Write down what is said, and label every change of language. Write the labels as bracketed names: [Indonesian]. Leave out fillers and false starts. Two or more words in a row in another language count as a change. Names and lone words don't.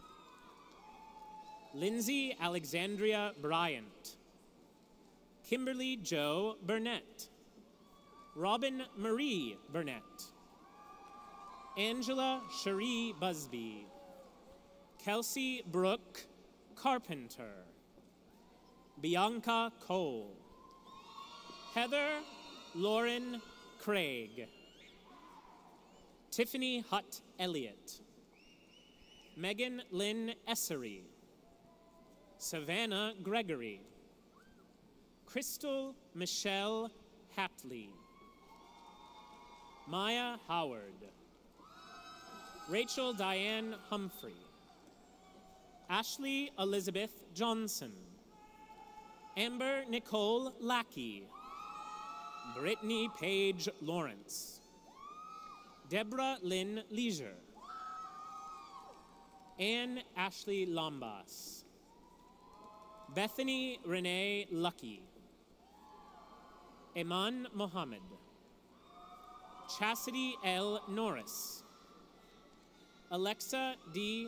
[English] Lindsay Alexandria Bryant, Kimberly Jo Burnett, Robin Marie Burnett, Angela Cherie Busby, Kelsey Brooke Carpenter, Bianca Cole, Heather Lauren Craig, Tiffany Hutt Elliott, Megan Lynn Essery, Savannah Gregory, Crystal Michelle Hatley, Maya Howard, Rachel Diane Humphrey, Ashley Elizabeth Johnson, Amber Nicole Lackey, Brittany Paige Lawrence, Deborah Lynn Leisure, Anne Ashley Lombas, Bethany Renee Lucky, Eman Mohammed, Chastity L. Norris, Alexa D.